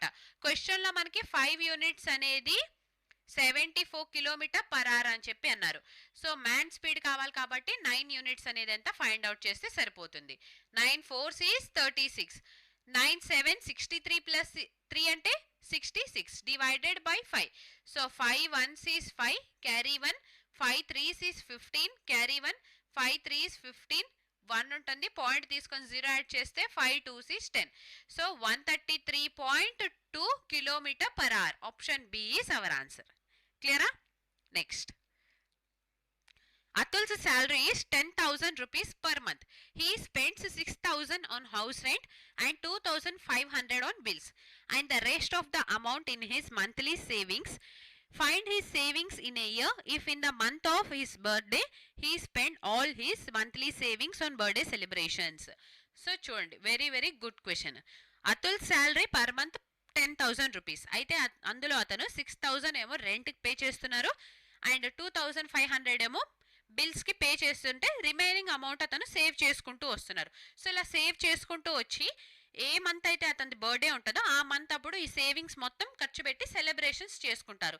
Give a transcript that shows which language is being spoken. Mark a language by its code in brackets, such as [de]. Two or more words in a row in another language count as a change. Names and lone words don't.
[te] క్వశ్చన్ లో మనకి 5 యూనిట్స్ అనేది 74 km/h అని చెప్పి అన్నారు. [en] so man speed [te] కావాలి కాబట్టి 9 యూనిట్స్ అనేది ఎంత [en] find out [te] చేస్తే సరిపోతుంది. [en] 9 4 is 36, 9 7 63 ప్లస్ 3 అంటే 66 divided by 5. సో 5 1s is 5, క్యారీ 1, 5 3s is 15, క్యారీ 1, 5 3s 15, 1 ఉంటుంది, పాయింట్ తీసుకొని 0 యాడ్ చేస్తే 5 2s is 10. సో 133.2 km/h. option B is our answer. క్లియరా? నెక్స్ట్, Atul's salary is 10,000 rupees per month. He spends 6,000 on house rent and 2,500 on bills and the rest of the amount in his monthly savings. Find his savings in a year if in the month of his birthday he spent all his monthly savings on birthday celebrations. So చూడండి, very very good question. Atul salary per month 10,000 rupees. [te] అయితే అందులో అతను 6,000 ఏమో రెంట్కి పే చేస్తున్నారు అండ్ 2,500 ఏమో బిల్స్కి పే చేస్తుంటే [en] remaining amount [te] అతను సేవ్ చేసుకుంటూ వస్తున్నారు. సో ఇలా సేవ్ చేసుకుంటూ వచ్చి ఏ మంత్ అయితే అతని బర్త్డే ఉంటుందో ఆ మంత్ అప్పుడు ఈ సేవింగ్స్ మొత్తం ఖర్చు పెట్టి సెలబ్రేషన్స్ చేసుకుంటారు.